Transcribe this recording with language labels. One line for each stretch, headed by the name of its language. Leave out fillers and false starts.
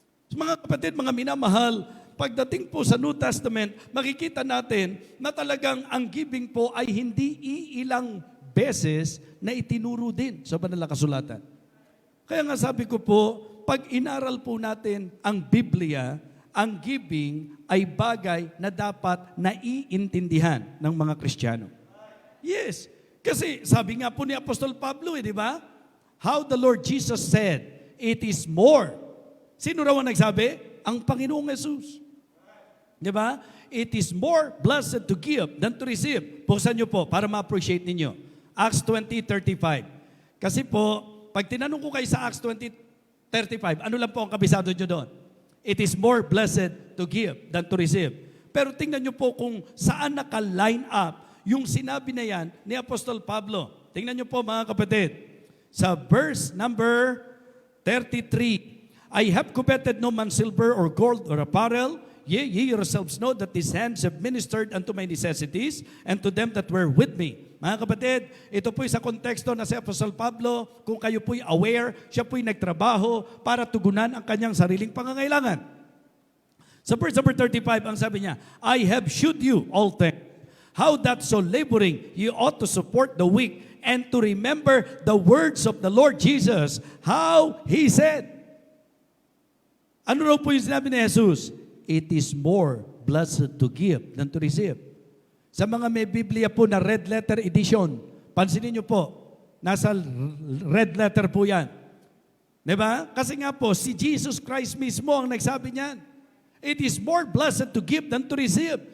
Filipino: Mga kapatid, mga minamahal, pagdating po sa New Testament, makikita natin na talagang ang giving po ay hindi iilang beses na itinuro din sa banal na kasulatan. Kaya nga sabi ko po, pag inaral po natin ang Biblia, ang giving ay bagay na dapat naiintindihan ng mga Kristiyano. Yes, kasi sabi nga po ni Apostol Pablo, di ba?
English: How the Lord Jesus said, it is more.
Filipino: Sino raw ang nagsabi? Ang Panginoong Jesus. Di ba?
English: It is more blessed to give than to receive.
Filipino: Buksan nyo po para ma-appreciate ninyo. Acts 20:35. Kasi po, pag tinanong ko kayo sa Acts 20:35, 35. Ano lang po ang kabisado nyo doon?
English: It is more blessed to give than to receive.
Filipino: Pero tingnan nyo po kung saan naka-line up yung sinabi na yan ni Apostol Pablo. Tingnan nyo po mga kapatid.
English: Sa verse number 33, I have coveted no man's silver or gold or apparel. Ye yourselves know that these hands have ministered unto my necessities and to them that were with me.
Filipino: Mga kapatid, ito po'y sa konteksto na si Apostol Pablo, kung kayo po'y aware, siya po'y nagtrabaho para tugunan ang kanyang sariling pangangailangan. Sa verse number 35, ang sabi niya,
English: I have shewed you all things, how that so laboring you ought to support the weak, and to remember the words of the Lord Jesus, how He said.
Filipino: Ano raw po yung sinabi ni Jesus?
English: It is more blessed to give than to receive.
Filipino: Sa mga may Biblia po na red letter edition, pansinin niyo po, nasa red letter po yan. Diba? Kasi nga po, si Jesus Christ mismo ang nagsabi niyan.
English: It is more blessed to give than to receive.